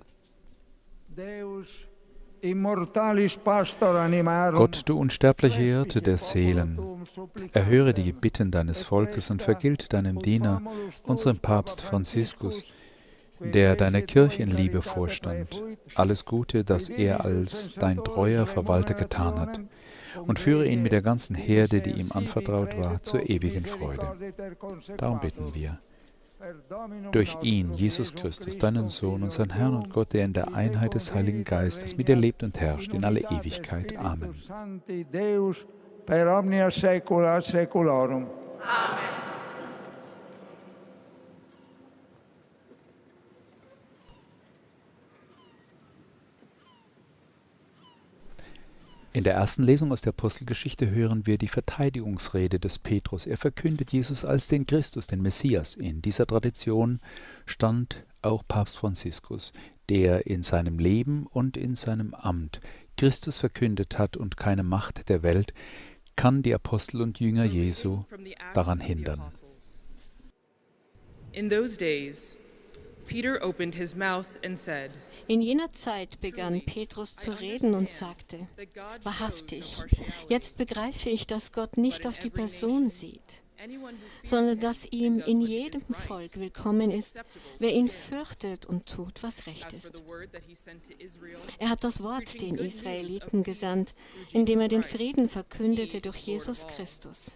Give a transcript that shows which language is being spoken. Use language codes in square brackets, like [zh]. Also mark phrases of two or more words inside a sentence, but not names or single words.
[la] Deus immortalis pastor animarum. [de] Gott, du unsterbliche Hirte der Seelen, erhöre die Bitten deines Volkes und vergilt deinem Diener, unserem Papst Franziskus, der deiner Kirche in Liebe vorstand, alles Gute, das er als dein treuer Verwalter getan hat, und führe ihn mit der ganzen Herde, die ihm anvertraut war, zur ewigen Freude. Darum bitten wir. Durch ihn, Jesus Christus, deinen Sohn, unseren Herrn und Gott, der in der Einheit des Heiligen Geistes mit dir lebt und herrscht in alle Ewigkeit. Amen. [la] Per omnia saecula saeculorum. Amen. [de] In der ersten Lesung aus der Apostelgeschichte hören wir die Verteidigungsrede des Petrus. Er verkündet Jesus als den Christus, den Messias. In dieser Tradition stand auch Papst Franziskus, der in seinem Leben und in seinem Amt Christus verkündet hat, und keine Macht der Welt kann die Apostel und Jünger Jesu daran hindern. [en] In those days, Peter opened his mouth and said, [de] In jener Zeit begann Petrus zu reden und sagte, wahrhaftig, jetzt begreife ich, dass Gott nicht auf die Person sieht, sondern dass ihm in jedem Volk willkommen ist, wer ihn fürchtet und tut, was recht ist. Er hat das Wort den Israeliten gesandt, indem er den Frieden verkündete durch Jesus Christus.